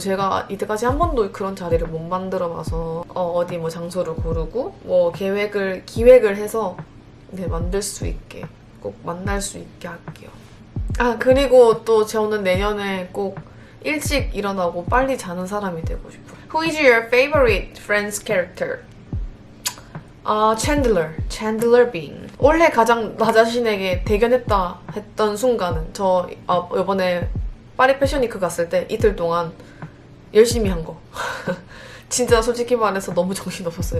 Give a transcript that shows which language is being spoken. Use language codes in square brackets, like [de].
[ko] 제가 이때까지 한 번도 그런 자리를 못 만들어 봐서 어디 뭐 장소를 고르고 뭐 기획을 해서 네, 만들 수 있게 꼭 만날 수 있게 할게요. 아, 그리고 또 저는 내년에 꼭 일찍 일어나고 빨리 자는 사람이 되고 싶어요. [en] Who is your favorite Friends character? Chandler Bing. [ko] 올해 가장 나 자신에게 대견했다 했던 순간은 저 이번에 파리 패션위크 갔을 때 이틀 동안 열심히 한 거. 진짜 솔직히 말해서 너무 정신없었어요.